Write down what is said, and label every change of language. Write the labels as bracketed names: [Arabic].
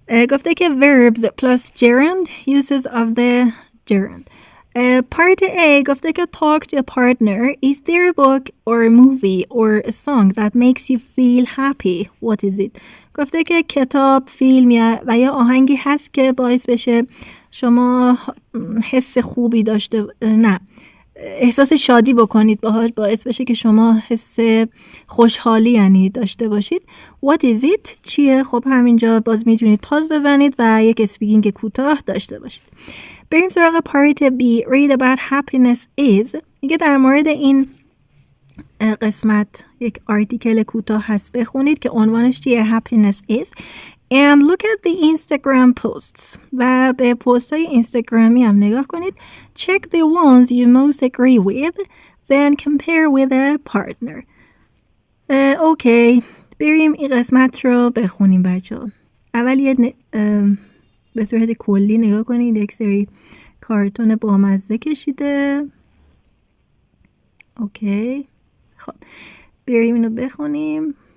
[Persian] گفته که [English] verbs plus gerund uses of the gerund. Part A [Persian] گفته که [English] talk to a partner. Is there a book or a movie or a song that makes you feel happy? What is it? [Persian] گفته که کتاب، فیلم و یا آهنگی هست که باعث بشه شما حس خوبی داشته احساس شادی بکنید باهاش، باعث بشه که شما حس خوشحالی یعنی داشته باشید. [English] What is it؟ [Persian] چیه؟ خب همینجا باز میتونید پاز بزنید و یک اسپیکینگ کوتاه داشته باشید. بریم سراغ پارت B. [English] Read about happiness is. [Persian] میگه در مورد این قسمت یک آرتیکل کوتاه هست، بخونید که عنوانش چیه؟ happiness is. [English] And look at the Instagram posts. [Persian] و به پست های اینستاگرامی هم نگاه کنید. [English] Check the ones you most agree with. Then compare with a partner. [Persian] اوکی، بریم این قسمت رو بخونیم بچه ها. اول یه به صورت کلی نگاه کنید. یک سری کارتون بامزه کشیده. اوکی، خب بریم اینو بخونیم.